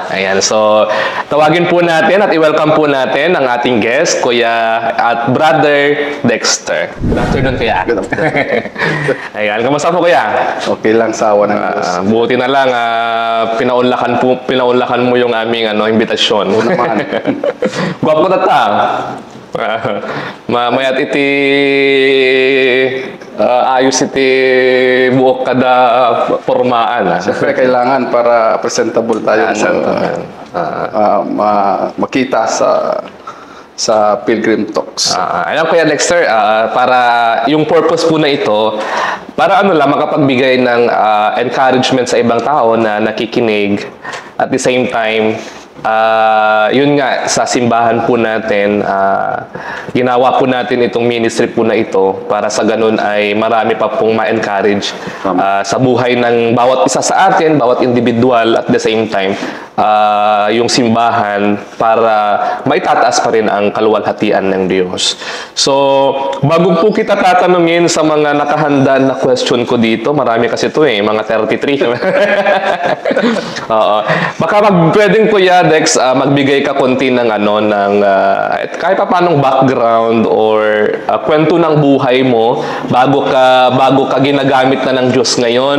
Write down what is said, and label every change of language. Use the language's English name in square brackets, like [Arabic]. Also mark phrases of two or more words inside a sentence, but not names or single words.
[Filipino] Ayan, so tawagin po natin at welcome po natin ang ating guest, Kuya at Brother Dexter. [English] Good afternoon, Kuya. Good afternoon. [Filipino] Ayan, kamusta po, Kuya? Okay lang, sa awa ng Diyos. Buti na lang, pinaunlakan mo yung aming imbitasyon. Oo naman. [Iloko] Gwapo na ta. Mamayat iti ayos iti buok kada pormaan. [Filipino] Siyempre, kailangan para presentable tayo. Makita sa Pilgrim Talks. Alam ko yan, Dexter, para yung purpose po na ito, para makapagbigay ng encouragement sa ibang tao na nakikinig. [English] At the same time, [Filipino] yun nga, sa simbahan po natin, ginawa po natin itong ministry po na ito para sa ganun ay marami pa pong ma-encourage sa buhay ng bawat isa sa atin, bawat individual, [English] at the same time, [Filipino] yung simbahan para maitataas pa rin ang kaluwalhatian ng Diyos. So, bago po kita tatanungin sa mga nakahanda na question ko dito, marami kasi ito mga 33. Oo. Baka pwedeng Kuya Dex, magbigay ka konti ng kahit pa paanong background or kwento ng buhay mo bago ka ginagamit na ng Diyos ngayon.